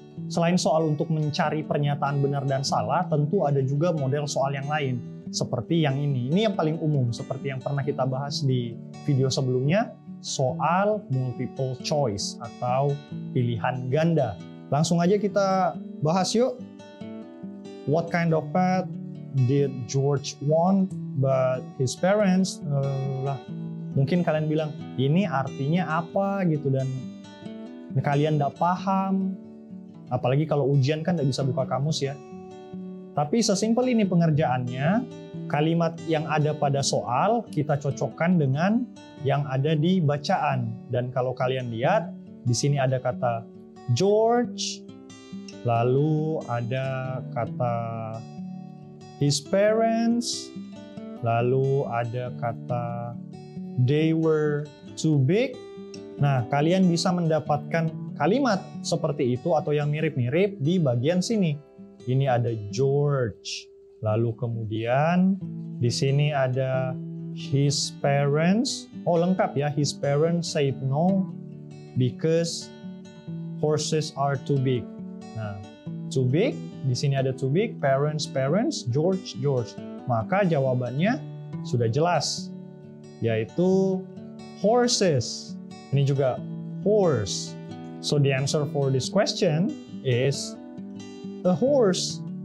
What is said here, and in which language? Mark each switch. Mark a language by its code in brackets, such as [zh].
[id] Selain soal untuk mencari pernyataan benar dan salah, tentu ada juga model soal yang lain. Seperti yang ini. Ini yang paling umum, seperti yang pernah kita bahas di video sebelumnya, soal multiple choice atau pilihan ganda. Langsung aja kita bahas yuk. [en] What kind of pet did George want but his parents? [id] Mungkin kalian bilang, ini artinya apa gitu, dan kalian nggak paham. Apalagi kalau ujian kan nggak bisa buka kamus ya. Tapi sesimpel ini pengerjaannya, kalimat yang ada pada soal kita cocokkan dengan yang ada di bacaan. Dan kalau kalian lihat, di sini ada kata George, lalu ada kata [en] his parents, [id] lalu ada kata [en] they were too big. [id] Nah, kalian bisa mendapatkan kalimat seperti itu atau yang mirip-mirip di bagian sini. Ini ada George. Lalu kemudian di sini ada [en] his parents. [id] Oh, lengkap ya. [en] His parents said no because horses are too big. [id] Nah, [en] too big, [id] di sini ada too big, parents, George. Maka jawabannya sudah jelas, yaitu horses. Ini juga horse. [en] So the answer for this question is a horse.